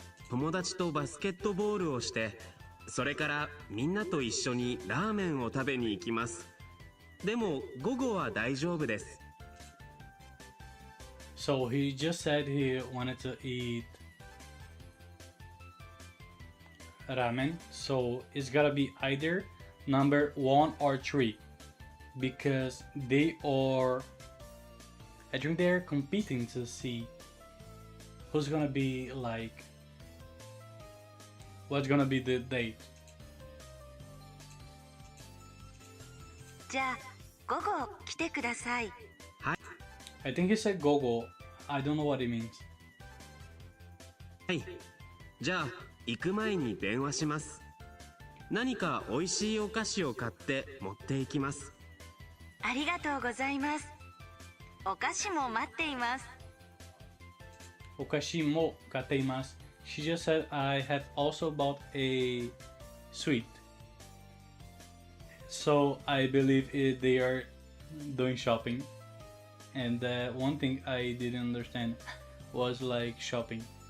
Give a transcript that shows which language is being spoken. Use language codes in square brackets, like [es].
[ja] 友達とバスケットボールをして、それからみんなと一緒にラーメンを食べに行きます。でも午後は大丈夫です。 [en] So he just said he wanted to eat ramen. So it's gotta be either number 1 or 3 because they are, I think they're competing to see who's gonna be like, what's gonna be the date. [ja] じゃあ午後来てください。はい。 [en] I think he said gogo. I don't know what it means. [ja] はい。じゃあ行く前に電話します。何か美味しいお菓子を買って持っていきます。ありがとうございます。お菓子も待っています。 Okashi mo gateimasu. [en] She just said I have also bought a sweet. So I believe they are doing shopping. And one thing I didn't understand was like shopping.